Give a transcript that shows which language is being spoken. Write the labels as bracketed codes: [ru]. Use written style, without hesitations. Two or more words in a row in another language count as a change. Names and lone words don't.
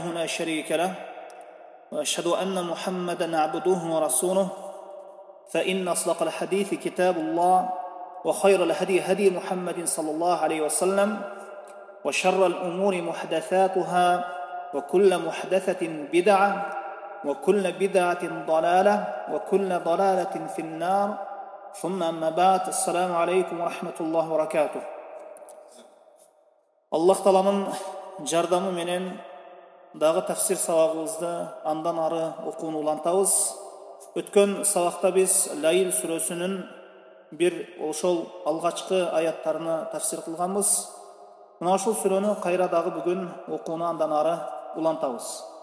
[ar] لا شريك له وأشهد أن محمدا عبده ورسوله فإن أصدق الحديث كتاب الله وخير الهدي هدي محمد صلى الله عليه وسلم وشر الأمور محدثاتها وكل محدثة بدعة وكل بدعة ضلالة وكل ضلالة في النار ثم أما بعد السلام عليكم ورحمة الله وبركاته. [ky] Аллах Тааланың жардамы менен дагы тафсир сабагыбызды андан ары окууну улантабыз. Өткөн сабакта биз Лайл сүрөсүнүн бир ошол алгачкы аяттарыны тафсир кылганбыз. Мына ушул сүрөнү кайра дагы бүгүн окууну андан ары улантабыз.